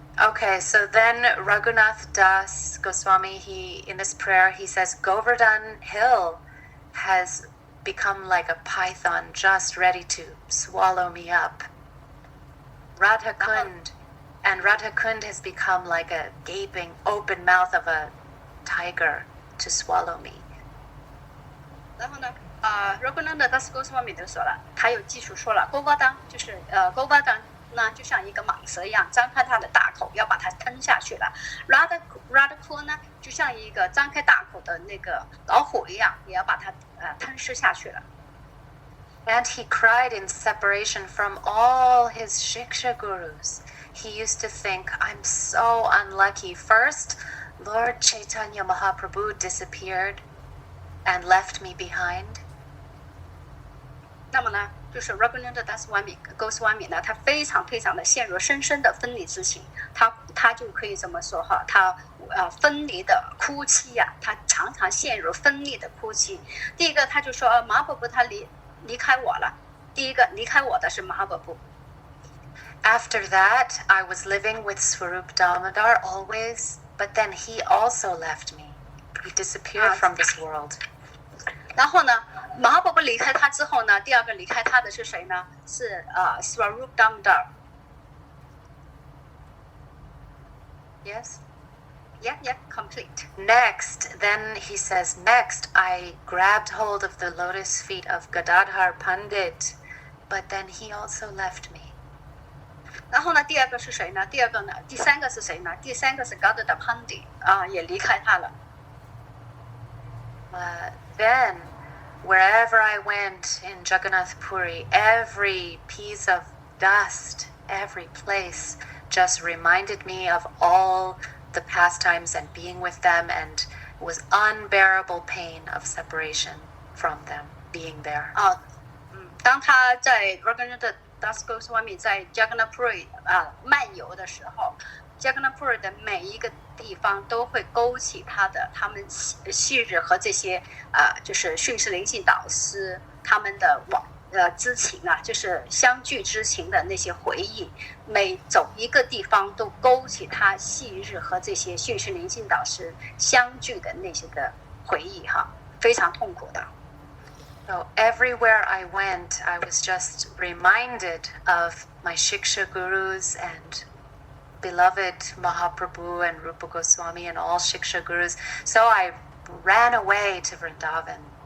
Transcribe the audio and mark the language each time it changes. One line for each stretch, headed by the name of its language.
English: Okay, so then Raghunath Das Goswami, in this prayer, he says, Govardhan Hill has become like a python just ready to swallow me up. Radha Kund has become like a gaping open mouth of a tiger to swallow me.
Chinese: 然后呢，Raghunath Das Goswami 就说了，他有技术说了 ，Govardhan 就是Govardhan 呢就像一个蟒蛇一样，张开它的大口要把它吞下去了。 Radha Kund 呢就像一个张开大口的那个老虎一样，也要把它吞噬下去了。
English: And he cried in separation from all his Shiksha gurus. He used to think, I'm so unlucky. First, Lord Chaitanya Mahaprabhu disappeared and left me behind.
Chinese: 那么呢，就是 Raghunath Das Goswami 呢，他非常的陷入深深的分离之情，他就可以这么说哈，他分离的哭泣呀，他常常陷入分离的哭泣。第一个他就说Mahaprabhu 他离开我了，第一个离开我的是 Mahaprabhu。
English: After that, I was living with Swarup Damodar always, but then he also left me. He disappeared from this world.
Chinese: 然后呢，Mahaprabhu 离开他之后呢，第二个离开他的是谁呢？是Swarup Damodar。
English: Yes? Yeah, complete. Next, then he says, next I grabbed hold of the lotus feet of Gadadhar Pandit, but then he also left me.
Chinese: 然后呢，第二个是谁呢？第三个是谁呢？第三个是 Gadadhar Pandit 也离开他了。
English: Then, wherever I went in Jagannath Puri, every piece of dust, every place just reminded me of all the pastimes and being with them, and it was unbearable pain of separation from them, being there.
Chinese: 当他在 Raghunath Das Goswami 在 Jagannath Puri 漫游的时候 ，Jagannath Puri 的每一个地方都会勾起他们昔日和这些就是训示灵性导师他们的之情啊，就是相聚之情的那些回忆，每走一个地方都勾起他昔日和这些训示灵性导师相聚的那些的回忆哈，非常痛苦的。
English: So everywhere I went, I was just reminded of my Shiksha gurus and beloved Mahaprabhu and Rupa Goswami and all Shiksha gurus. So I ran away to Vrindavan.